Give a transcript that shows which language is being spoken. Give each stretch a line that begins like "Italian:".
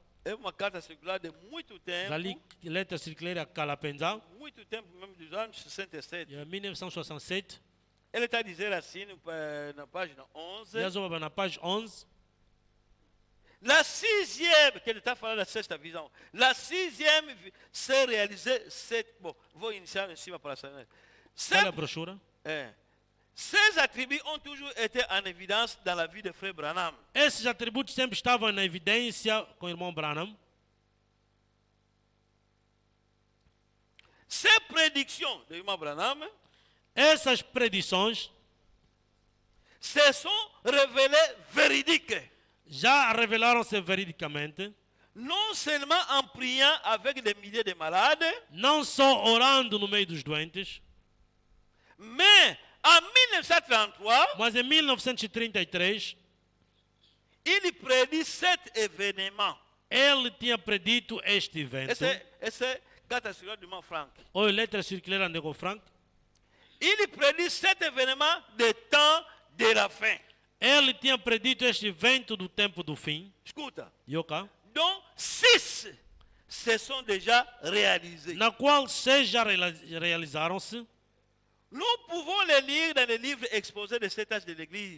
Portuguese: É uma carta circular de muito tempo.
Lingala: ezali
French: lettre circulaire
Lingala: ya kala mpenza
Portuguese: Muito tempo, mesmo dos anos 67.
Lingala: ya 1967
Portuguese: Ele está a dizer assim, na página
Lingala: ye
Portuguese: 11.
Lingala: azoba na page 11.
French: La sixième,
Portuguese: que ele está falando da sexta visão.
French: La sixième s'est réalisée.
Portuguese: Bon, vou iniciar em cima para saber. Olha a brochura.
French: Ces attributs ont toujours été en évidence dans la vie de Frère Branham.
Portuguese: Esses atributos sempre estavam na evidência com o irmão Branham.
French: Ces prédictions
Portuguese: do irmão
French: Branham
Portuguese: Essas predições
French: se sont révélées véridiques.
Portuguese: já revelaram-se veridicamente,
French: Non seulement en priant avec des milliers de malades,
Portuguese: não só orando no meio dos doentes,
French: mais en 1933,
Portuguese: mas em 1933
French: il prédit cet événement.
Portuguese: ele tinha predito este evento. Esse
French: Carte circulaire du mont Franck.
Lingala: oyo
French: lettre circulaire
Lingala: ya ndeko Frank.
French: Il prédit cet événement des temps de la fin.
Portuguese: Ele tinha predito este evento do tempo do fim. Escuta.
Lingala: Yoka.
French: Dont 6 se sont déjà réalisés.
Portuguese: Na qual 6 já realizaram-se.
French: Nous pouvons les lire dans les livres exposés de cet âge de l'Église.